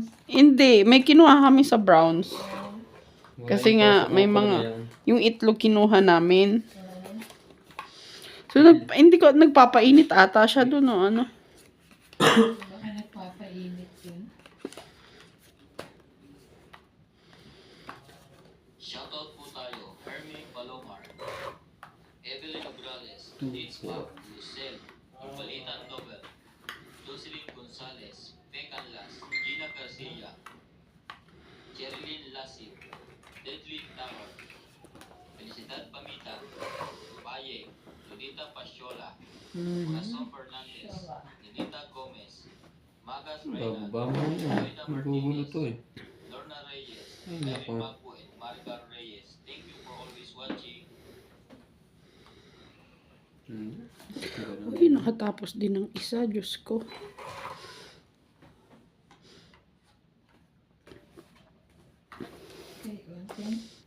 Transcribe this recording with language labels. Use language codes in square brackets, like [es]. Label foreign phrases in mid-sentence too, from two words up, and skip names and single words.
[tl] Hindi, may kinuha kami sa Browns. Kasi nga, may mga, yung itlog kinuha namin. So, hindi ko, nagpapainit ata siya doon, no, ano. Baka nagpapainit yun. Shoutout po tayo, Hermie Palomar, Evelyn Agrales, Deeds Park, Lucel, Balitan Nobel, Jocelyn Gonzalez, Pecan Las, Gina Garcia, Jerilyn Lasip, Deadly Tower, Felicidad Pamita, Paye, Ludita Pasiola, Corazon Fernandez, Nidita Gomez, Magas Reynald, Bababa mo yun. Magugulo to eh. Lorna Reyes, Ay, Mary nako. Magpo, and Maricar Reyes. [en] Thank you for always watching. [tl] Ganun. Uy, nakatapos din ng isa, Diyos ko. Okay, content.